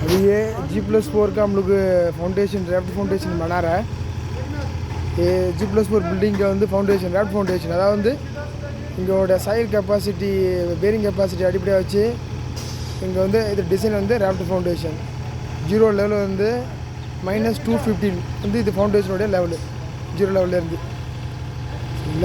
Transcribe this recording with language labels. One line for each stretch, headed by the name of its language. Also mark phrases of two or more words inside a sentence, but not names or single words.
Hindi: ये G+4 का हम लोग
English: foundation raft foundation
Hindi: बना रहा है। ये G+4 बिल्डिंग का
Tamil: வந்து
English: foundation raft foundation,
Tamil: அதாவது வந்து இங்கோட
English: soil capacity bearing capacity
Tamil: அடிப்படையாக வச்சு இங்கே வந்து இது டிசைன் வந்து
English: raft foundation
Tamil: 0 லெவலில் வந்து -215 வந்து இது ஃபவுண்டேஷனுடைய லெவலு 0 லெவல்லேருந்து சரிங்களா.